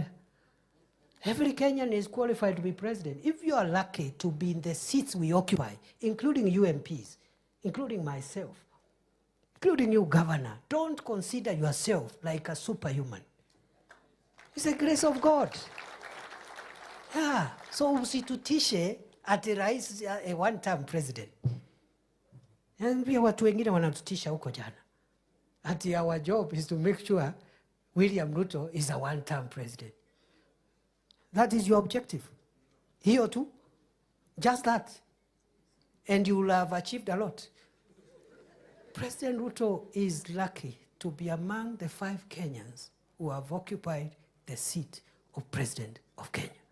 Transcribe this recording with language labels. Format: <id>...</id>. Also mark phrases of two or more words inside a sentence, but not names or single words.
<en>Every Kenyan is qualified to be president. If you are lucky to be in the seats we occupy, including you MPs, including myself, including you, Governor, don't consider yourself like a superhuman. It's the grace of God. Yeah.</en> <sw>So usitutishe ati rais</sw> <en>a one-term president.</en> <sw>And pia watu wengine wanatutisha huko jana.</sw> <en>Ati our job is to make sure William Ruto is a one-term president. That is your objective. Here too. Just that. And you will have achieved a lot. President Ruto is lucky to be among the 5 Kenyans who have occupied the seat of President of Kenya.</en>